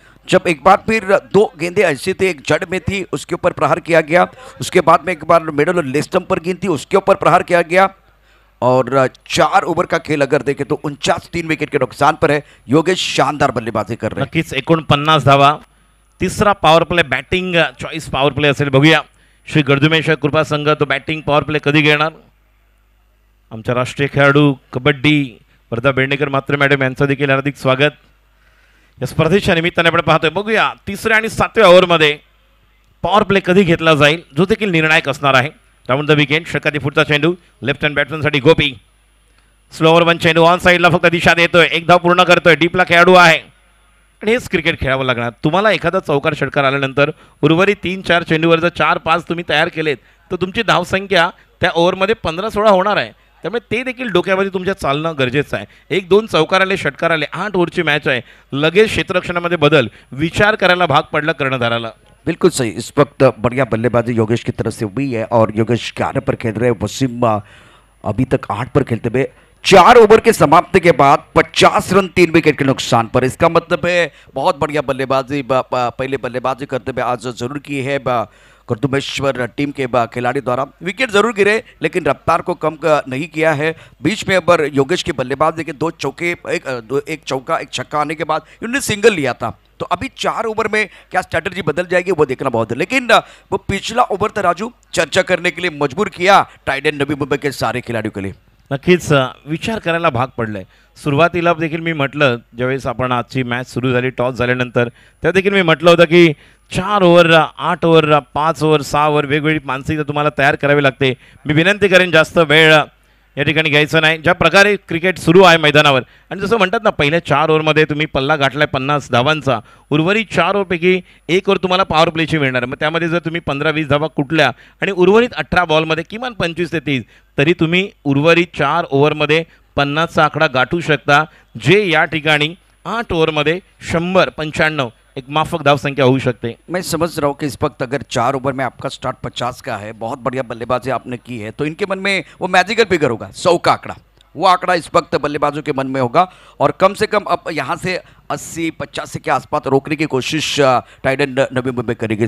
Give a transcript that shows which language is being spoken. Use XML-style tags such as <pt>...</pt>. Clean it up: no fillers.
<hi>जब एक बार फिर 2 गेंदें ऐसी थी, एक जड़ में थी, उसके ऊपर प्रहार किया गया। उसके बाद में एक बार मिडल और लेग स्टंप पर गेंद थी, उसके ऊपर प्रहार किया गया। और 4 ओवर का खेल अगर देखें तो 49 3 विकेट के नुकसान पर है। योगेश शानदार बल्लेबाजी कर रहे हैं।</hi> <mr>नक्कीच 49 धावा। तिसरा power play batting choice power play असेल, बघूया श्री गर्दुमेश्वर कृपा संघ तो बॅटिंग पॉवर प्ले कधी घेणार। आमच्या राष्ट्रीय खेळाडू कबड्डी वर्धा बेंडेकर मात्र मॅडम यांचं देखील हार्दिक स्वागत या स्पर्धेच्या निमित्ताने आपण पाहतोय। बघूया तिसऱ्या आणि 7व्या ओव्हरमध्ये पॉवर प्ले कधी घेतला जाईल, जो देखील निर्णायक असणार आहे। राऊंड द विकेट षटकातील पुढचा चेंडू लेफ्ट हँड बॅट्समनसाठी गोपी। स्लो ओव्हर 1 चेंडू ऑन साईडला फक्त दिशा देतोय, एक धाव पूर्ण करतोय, डीपला खेळाडू आहे आणि हेच क्रिकेट खेळावं लागणार। तुम्हाला एखादा चौकार षटकार आल्यानंतर उर्वरित 3-4 चेंडूवर जर 4-5 तुम्ही तयार केलेत तर तुमची धावसंख्या त्या ओव्हरमध्ये 15-16 होणार आहे। त्यामुळे ते देखील डोक्यामध्ये तुमच्या चालणं गरजेचं आहे। 1-2 चौकार आले, षटकार आले, 8 ओव्हरची मॅच आहे, लगेच क्षेत्ररक्षणामध्ये बदल विचार करायला भाग पडला कर्णधाराला।</mr> <hi>बिल्कुल सही। इस वक्त बढ़िया बल्लेबाजी योगेश की तरफ से हुई है और योगेश 11 पर खेल रहे हैं। वसीम अभी तक 8 पर खेलते हुए 4 ओवर के समाप्ति के बाद 50 रन 3 विकेट के नुकसान पर। इसका मतलब है बहुत बढ़िया बल्लेबाजी पहले बल्लेबाजी करते हुए आज जरूर की है कर्दुमेश्वर टीम के खिलाड़ी द्वारा। विकेट जरूर गिरे लेकिन रफ्तार को कम नहीं किया है। बीच में अब योगेश की बल्लेबाजी के 2 चौके, एक चौका, एक छक्का आने के बाद इन्होंने सिंगल लिया था। तो अभी 4 ओवर में क्या स्ट्रैटेजी बदल जाएगी वो देखना बहुत है। लेकिन वो पिछला ओवर था राजू, चर्चा करने के लिए मजबूर किया टाइड एंड नवी मुंबई के सारे खिलाड़ियों के लिए।</hi> <mr>नक्कीच विचार करायला भाग पडलाय। सुरुवातीला देखील मी म्हटलं, ज्यावेळेस आपण आजची मॅच सुरू झाली टॉस झाल्यानंतर, तेव्हा देखील मी म्हटलं होतं की 4 ओव्हर, 8 ओव्हर, 5 ओव्हर, 6 ओव्हर वेगवेगळी मानसिकता तुम्हाला तयार करावी लागते। मी विनंती करेन जास्त वेळ या ठिकाणी घ्यायचं नाही। ज्या प्रकारे क्रिकेट सुरू आहे मैदानावर आणि जसं म्हणतात ना, पहिल्या 4 ओव्हरमध्ये तुम्ही पल्ला गाठलाय 50 धावांचा, उर्वरित 4 ओव्हरपैकी 1 ओव्हर तुम्हाला पॉवर प्लेची मिळणार। मग त्यामध्ये जर तुम्ही 15-20 धावा कुठल्या आणि उर्वरित 18 बॉलमध्ये किमान 25 ते 30, तरी तुम्ही उर्वरित 4 ओव्हरमध्ये 50चा आकडा गाठू शकता, जे या ठिकाणी 8 ओव्हरमध्ये 100-95 एक माफक धाव संख्या</mr> <hi>हो सकते हैं। मैं समझ रहा हूँ कि इस वक्त अगर 4 ओवर में आपका स्टार्ट 50 का है, बहुत बढ़िया बल्लेबाजी आपने की है, तो इनके मन में वो मैजिकल फिगर होगा 100 का आंकड़ा। वो आंकड़ा इस वक्त बल्लेबाजों के मन में होगा और कम से कम अब यहाँ से 80-85 के आसपास रोकने की कोशिश टाइड एंड नवी मुंबई करेगी।</hi>